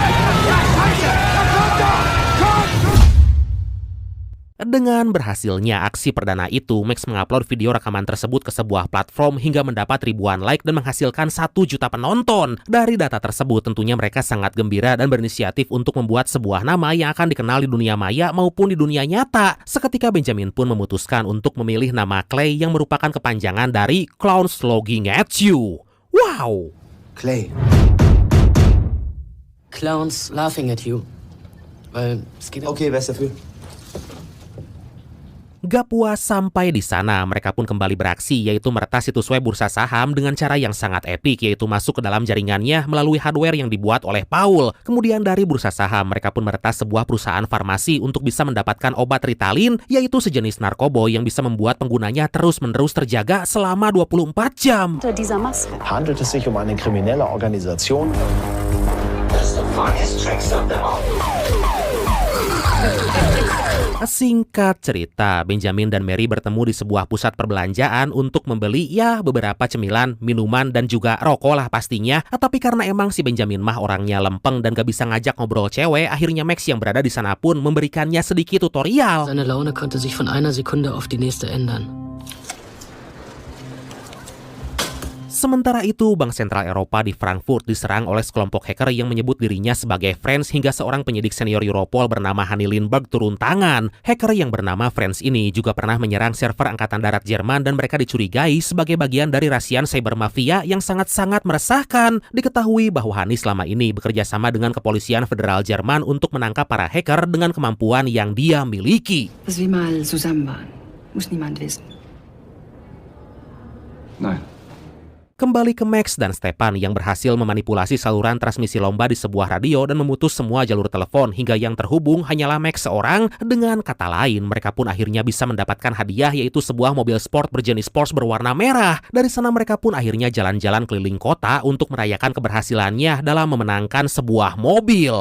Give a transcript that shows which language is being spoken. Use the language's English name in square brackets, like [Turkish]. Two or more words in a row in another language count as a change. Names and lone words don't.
[Indonesian] Dengan berhasilnya aksi perdana itu, Max mengupload video rekaman tersebut ke sebuah platform hingga mendapat ribuan like dan menghasilkan 1 juta penonton. Dari data tersebut, tentunya mereka sangat gembira dan berinisiatif untuk membuat sebuah nama yang akan dikenal di dunia maya maupun di dunia nyata. Seketika Benjamin pun memutuskan untuk memilih nama Clay yang merupakan kepanjangan dari Clowns Logging at You. Wow! Clay. [English] Clowns laughing at you. [German] Weil es geht Okay, wer ist dafür? [Indonesian] Gak puas sampai di sana, mereka pun kembali beraksi, yaitu meretas situs web bursa saham dengan cara yang sangat epik, yaitu masuk ke dalam jaringannya melalui hardware yang dibuat oleh Paul. Kemudian dari bursa saham, mereka pun meretas sebuah perusahaan farmasi untuk bisa mendapatkan obat Ritalin, yaitu sejenis narkoboy yang bisa membuat penggunanya terus-menerus terjaga selama 24 jam. [German] Handelt es sich eine kriminelle Organisation? [English] Does the funniest tricks up the hole? [Indonesian] Singkat cerita, Benjamin dan Mary bertemu di sebuah pusat perbelanjaan untuk membeli beberapa cemilan, minuman, dan juga rokok lah pastinya. Tapi karena emang si Benjamin mah orangnya lempeng dan gak bisa ngajak ngobrol cewek, akhirnya Max yang berada di sana pun memberikannya sedikit tutorial. [German] Seine Laune konnte sich von einer Sekunde auf die nächste ändern. [Indonesian] Sementara itu, Bank Sentral Eropa di Frankfurt diserang oleh sekelompok hacker yang menyebut dirinya sebagai Friends, hingga seorang penyidik senior Europol bernama Hanni Lindberg turun tangan. Hacker yang bernama Friends ini juga pernah menyerang server Angkatan Darat Jerman dan mereka dicurigai sebagai bagian dari rasian [English] cyber mafia [Indonesian] yang sangat-sangat meresahkan. Diketahui bahwa Hanni selama ini bekerja sama dengan kepolisian federal Jerman untuk menangkap para hacker dengan kemampuan yang dia miliki. [German] Dass wir mal zusammen waren, muss niemand wissen. Nein. [Indonesian] Kembali ke Max dan Stepan yang berhasil memanipulasi saluran transmisi lomba di sebuah radio dan memutus semua jalur telepon hingga yang terhubung hanyalah Max seorang. Dengan kata lain, mereka pun akhirnya bisa mendapatkan hadiah, yaitu sebuah mobil sport berjenis Porsche berwarna merah. Dari sana mereka pun akhirnya jalan-jalan keliling kota untuk merayakan keberhasilannya dalam memenangkan sebuah mobil.